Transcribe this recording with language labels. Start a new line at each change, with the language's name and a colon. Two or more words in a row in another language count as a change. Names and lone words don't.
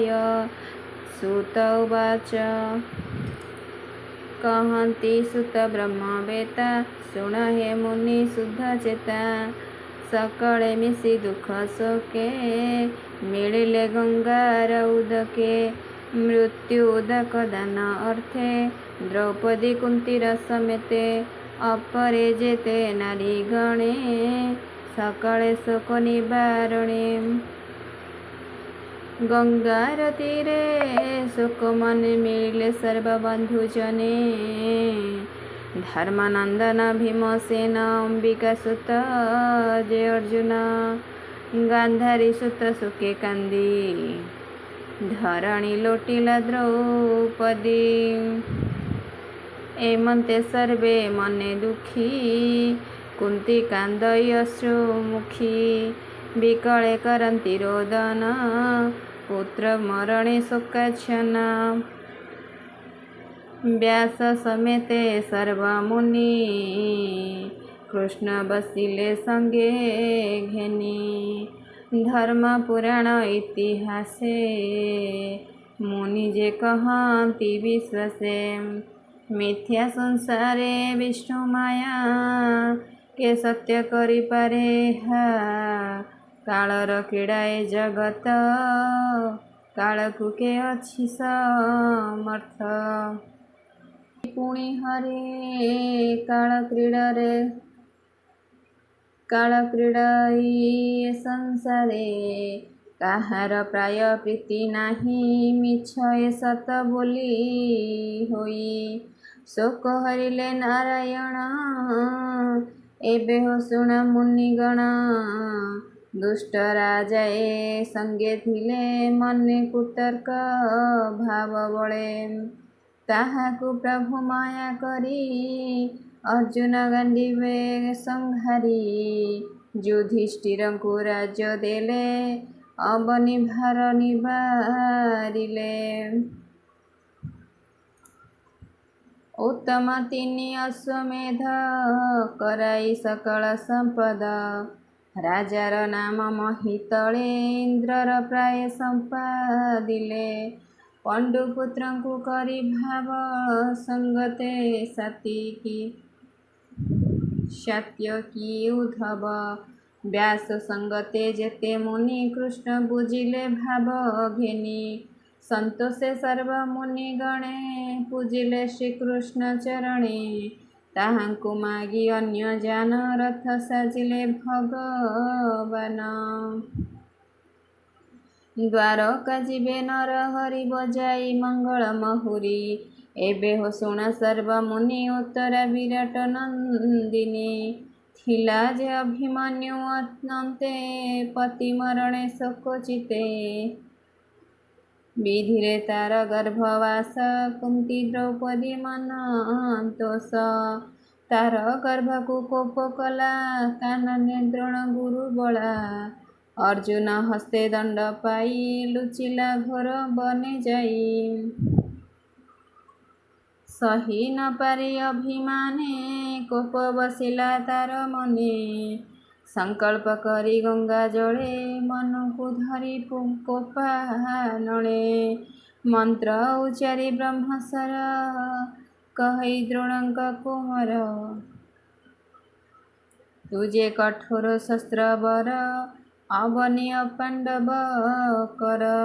Odia: ସୂତ ଉବାଚ କହନ୍ତି ସୁତ ବ୍ରହ୍ମବେତ୍ତା ଶୁଣ ହେ ମୁନି ଶୁଦ୍ଧଚେତା ସକଳେ ମିଶି ଦୁଖ ଶୋକେ ମିଲିଲେ ଗଂଗାର ଉଦକେ ମୃତ୍ୟୁଦକ ଦାନ ଅର୍ଥେ ଦ୍ରୌପଦୀ କୁଂତୀର ସମେତେ ଅପରେ ଜେତେ ନାରୀ ଗଣେ ସକଳେ ଶୋକ ନିବାରଣେ ଗଂଗାର ତୀରେ ଶୋକ ମନେ ମିଲେ ସର୍ବବଂଧୁଜନେ ଧର୍ମାନଂଦନ ଭୀମସେନ ଅଂବିକା ସୁତ ଜୟ ଅର୍ଜୁନ ଗାଂଧାରୀ ସୁତ ସୁଖେ କାଂଦୀ ଧରଣୀ ଲୋଟିଲା ଦ୍ରୌପଦୀ ଏମଂତେ ସର୍ବେ ମନେ ଦୁଖୀ କୁଂତୀ କାଂଦଈ ଅଶ୍ରୁମୁଖୀ ବିକଳେ କରନ୍ତି ରୋଦନ ପୁତ୍ର ମରଣେ ଶୋକାଚ୍ଛନା ବ୍ୟାସ ସମେତେ ସର୍ବମୁନି କୃଷ୍ଣ ବସିଲେ ସଂଗେ ଘେନୀ ଧର୍ମ ପୁରାଣ ଇତିହାସେ ମୁନି ଜେ କହନ୍ତି ବିଶ୍ୱସେ ମିଥ୍ୟା ସଂସାରେ ବିଷ୍ଣୁ ମାୟା କେ ସତ୍ୟ କରି ପାରେ ହା କାଲର କ୍ରୀଡ଼ାଏ ଜଗତ କାଲକୁ କେ ଅଛି ସମର୍ଥ ପୁଣୀ ହରେ କାଲ କ୍ରୀଡ଼ାଈ ସଂସାରେ କାହାର ପ୍ରାୟ ପ୍ରୀତି ନାହୀ ମିଛ ଏ ସତ ବୋଲୀ ହୋଈ ଶୋକ ହରିଲେ ନାରାୟଣ ଏବେ ହୋ ଶୁଣ ମୁନିଗଣ ଦୁଷ୍ଟ ରାଜାଏ ସଂଗେ ଥିଲେ ମନେ କୁତର୍କ ଭାବ ବଳେ ତାହାକୁ ପ୍ରଭୁ ମାୟା କରୀ ଅର୍ଜୁନ ଗାଂଡୀବେ ସଂହାରୀ ଯୁଧିଷ୍ଠିରଂକୁ ରାଜ୍ୟ ଦେଲେ ଅବନି ଭାର ନିବାରିଲେ ଉତ୍ତମ ତିନି ଅଶ୍ୱମେଧ କରାଈ ସକଲ ସଂପଦ ରାଜାର ନାମ ମହିତଳେ ଇଂଦ୍ରର ପ୍ରାୟ ସଂପାଦିଲେ ପଂଡୁପୁତ୍ରଂକୁ କରୀ ଭାବ ସଂଗତେ ସାତ୍ୱିକୀ ସାତ୍ୟକୀ ଉଦ୍ଧବ ବ୍ୟାସ ସଂଗତେ ଜେତେ ମୁନି କୃଷ୍ଣ ବୁଝିଲେ ଭାବ ଘେନୀ ସଂତୋଷେ ସର୍ବ ମୁନି ଗଣେ ପୂଜିଲେ ଶ୍ରୀକୃଷ୍ଣ ଚରଣେ ତାହାଂକୁ ମାଗୀ ଅନ୍ୟ ଜାନ ରଥ ସାଜିଲେ ଭଗବାନ ଦ୍ୱାରକା ଜୀବେ ନର ହରି ବଜାଈ ମଂଗଲ ମହୁରୀ ଏବେ ହୋ ଶୁଣ ସର୍ବ ମୁନି ଉତ୍ତରା ବିରାଟ ନଂଦିନୀ ଥିଲା ଜେ ଅଭିମନ୍ୟୁ ଅନଂତେ ପତି ମରଣେ ଶୋକଚିତେ ବିଧିରେ ତାର ଗର୍ଭବାସ କୁଂତୀ ଦ୍ରୌପଦୀ ମନନ୍ତୋଷ ତାର ଗର୍ଭକୁ କୋପ କଲା କାନନେ ଦ୍ରୋଣ ଗୁରୁ ବଲା ଅର୍ଜୁନ ହସ୍ତେ ଦଂଡ ପାଈ ଲୁଚିଲା ଘୋର ବନେ ଜାଈ ସହୀ ନ ପାରି ଅଭିମାନେ କୋପ ବସିଲା ତାର ମନେ ସଂକଲ୍ପ କରୀ ଗଂଗା ଜଲେ ମନକୋ ଧରୀ କୋପାନଲେ ମଂତ୍ର ଉଚ୍ଚାରୀ ବ୍ରହ୍ମସର କହି ଦ୍ରୋଣଂକ କୁମର ତୁଝେ କଠୋର ଶସ୍ତ୍ର ବର ଅବନୀ ପାଂଡବ କର